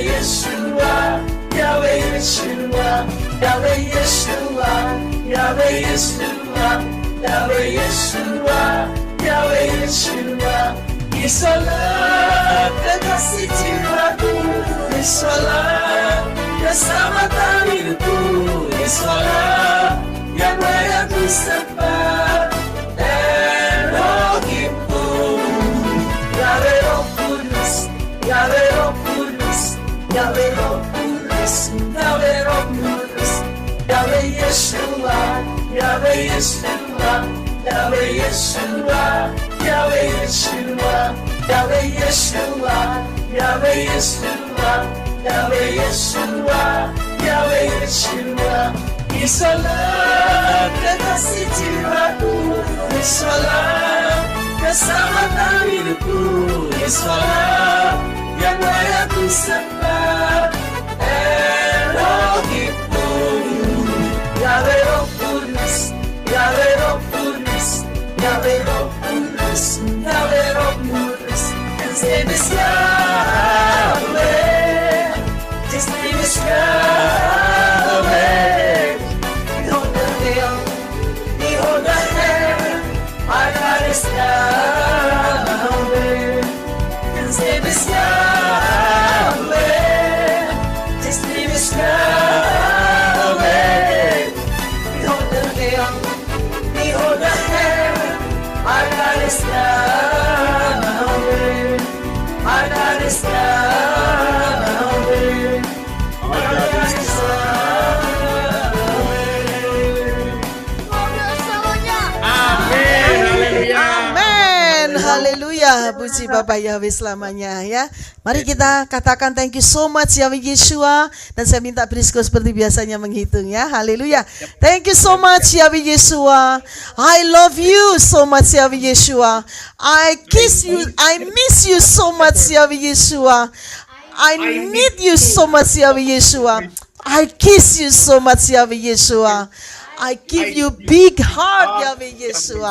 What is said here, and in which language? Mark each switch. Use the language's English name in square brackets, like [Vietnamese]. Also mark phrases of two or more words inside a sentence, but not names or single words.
[Indonesian] Yeshua, Yahweh Yeshua, Yahweh Yeshua, Yahweh Yeshua, Yahweh Yeshua, Yahweh Yeshua. Yesulah kekasih jiwaku, Yesulah keselamatan hidupku, Yesulah yang layak ku sembah. Elohimku, Yahweh Roh Kudus, Yahweh Roh Kudus, Yahweh Roh Kudus, Yahweh Roh Kudus, Yahweh Yeshua, Yahweh Yeshua, Yahweh Yeshua, Yahweh Yeshua, Yahweh Yeshua, Yahweh Yeshua, Yahweh Yeshua, Yahweh Yeshua. Yesulah kekasih jiwaku, Yesulah keselamatan hidupku, Yesulah yang layak ku sembah. Elohimku, Yahweh Roh Kudus, Yahweh Roh Kudus, Yahweh Roh Kudus, Yahweh Roh Kudus. [English] His name is Yahweh, His name is Yahweh. Behold the veil, behold the hair, our God is Yahweh. His name is Yahweh, His name is Yahweh. Behold the veil, behold the hair, our God is Yahweh. Our God is Yahweh. Our God is Yahweh. [Indonesian] Amin. Haleluya. Haleluya, puji Bapak Yahweh selamanya ya. Mari kita katakan [English] thank you so much [Indonesian] Yahweh Yeshua. Dan saya minta Prisco seperti biasanya menghitung ya. Haleluya. [English] Thank you so much Yahweh Yeshua. I love you so much Yahweh Yeshua. I kiss you, I miss you so much Yahweh Yeshua. I need you so much Yahweh Yeshua. I kiss you so much Yahweh Yeshua. I give you big heart Yahweh Yeshua.